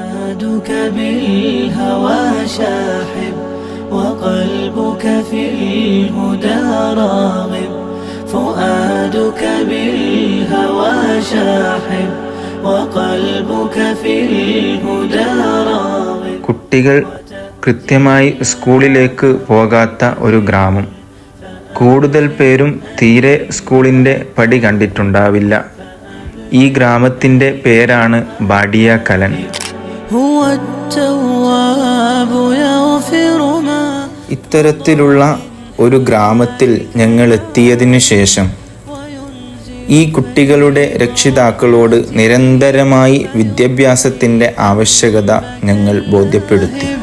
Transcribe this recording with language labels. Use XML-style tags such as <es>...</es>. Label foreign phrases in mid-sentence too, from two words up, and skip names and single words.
<ar>فؤادك بالهوى شاحب وقلبك في الهدى راغب فؤادك بالهوى شاحب وقلبك في الهدى راغب.</ar> <ml>കുട്ടികൾ കൃത്യമായി സ്കൂളിലേക്ക് പോകാത്ത ഒരു ഗ്രാമം. കൂടുതൽ പേരും തീരെ സ്കൂളിൻ്റെ പടി കണ്ടിട്ടുണ്ടാവില്ല. ഈ ഗ്രാമത്തിൻ്റെ പേരാണ് ബാഡിയ കലൻ. ഇത്തരത്തിലുള്ള ഒരു ഗ്രാമത്തിൽ ഞങ്ങൾ എത്തിയതിനു ശേഷം ഈ കുട്ടികളുടെ രക്ഷിതാക്കളോട് നിരന്തരമായി വിദ്യാഭ്യാസത്തിൻ്റെ ആവശ്യകത ഞങ്ങൾ ബോധ്യപ്പെടുത്തി.</ml>